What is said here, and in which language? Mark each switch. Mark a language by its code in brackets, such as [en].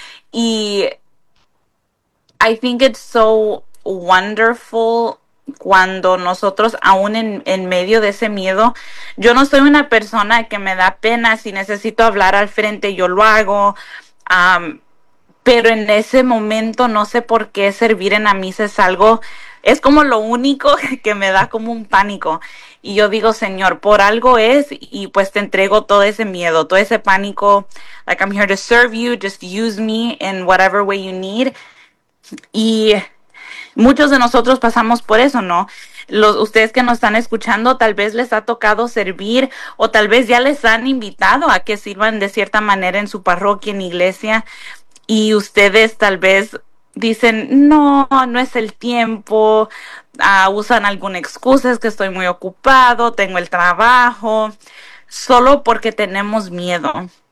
[es] Y [en] I think it's so wonderful [es] cuando nosotros, aún en medio de ese miedo, yo no soy una persona que me da pena, si necesito hablar al frente, yo lo hago. Pero en ese momento, no sé por qué servir en la misa es algo, es como lo único que me da como un pánico. Y yo digo, Señor, por algo es, y pues te entrego todo ese miedo, todo ese pánico. [en] Like, I'm here to serve you, just use me in whatever way you need. [es] Y muchos de nosotros pasamos por eso, ¿no? Ustedes que nos están escuchando, tal vez les ha tocado servir o tal vez ya les han invitado a que sirvan de cierta manera en su parroquia, en iglesia, y ustedes tal vez dicen, no, no es el tiempo, usan alguna excusa, es que estoy muy ocupado, tengo el trabajo, solo porque tenemos miedo.